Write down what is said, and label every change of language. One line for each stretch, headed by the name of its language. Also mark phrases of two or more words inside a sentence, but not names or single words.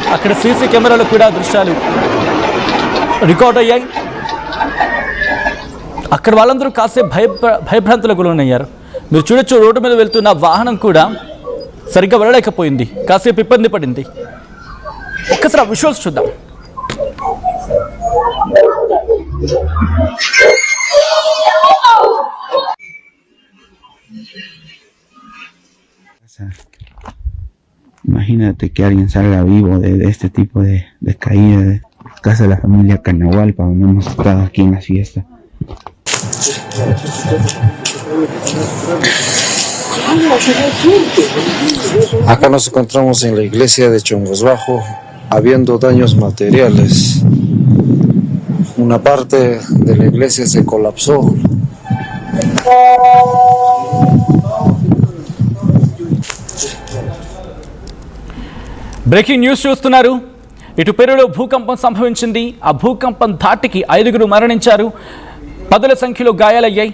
Telugu: అక్కడ సీసీ కెమెరాలు కూడా దృశ్యాలు రికార్డ్ అయ్యాయి. అక్కడ వాళ్ళందరూ కాసేపు భయభ్రాంతులకు గురయ్యారు. మీరు చూడొచ్చు, రోడ్డు మీద వెళ్తున్న వాహనం కూడా సరిగ్గా వెళ్ళలేకపోయింది, కాసేపు ఇబ్బంది పడింది. ఒక్కసారి ఆ విజువల్స్ చూద్దాం.
Spanish: Imagínate que alguien salga vivo de este tipo de caída de casa de la familia Canahualpa, donde hemos estado aquí en la fiesta. Acá nos encontramos en la iglesia de Chongos Bajo, habiendo daños materiales. Una parte de la iglesia se colapsó.
Telugu: బ్రేకింగ్ న్యూస్ చూస్తున్నారు. ఇటు పెరూలో భూకంపం సంభవించింది. ఆ భూకంపం ధాటికి 5గురు మరణించారు, పదుల సంఖ్యలో గాయాలయ్యాయి.